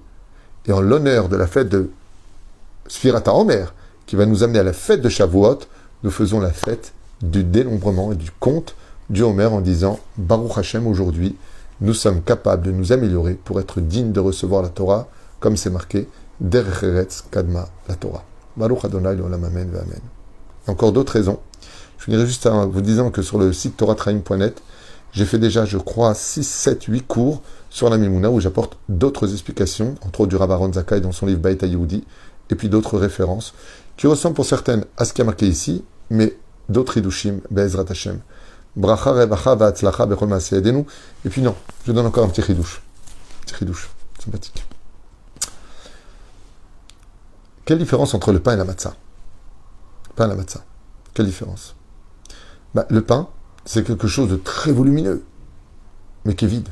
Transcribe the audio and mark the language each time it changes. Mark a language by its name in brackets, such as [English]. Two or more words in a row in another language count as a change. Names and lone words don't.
[French] Et en l'honneur de la fête de [Hebrew] ספירת העומר, [French] qui va nous amener à la fête de Shavuot, nous faisons la fête du dénombrement et du compte du Homer en disant [Hebrew] ברוך השם, [French] aujourd'hui, nous sommes capables de nous améliorer pour être dignes de recevoir la Torah, comme c'est marqué [Hebrew] דרך ארץ קדמה לתורה. ברוך אדוני לעולם אמן ואמן. [French] Encore d'autres raisons. Je finirai juste en vous disant que sur le site toratraim.net, j'ai fait déjà, je crois, 6, 7, 8 cours sur la Mimouna où j'apporte d'autres explications, entre autres du Rav Aaron Zakkai dans son livre Beit HaYehudi, et puis d'autres références qui ressemblent pour certaines à ce qui est marqué ici, mais d'autres Hidushim, [Hebrew] בעזרת השם. ברכה רווחה והצלחה בכל מעשה ידינו. [French] Et puis non, je donne encore un petit Hidush. Sympathique. Quelle différence entre le pain et la matzah? Pain et la matzah. Quelle différence? Le pain, c'est quelque chose de très volumineux, mais qui est vide.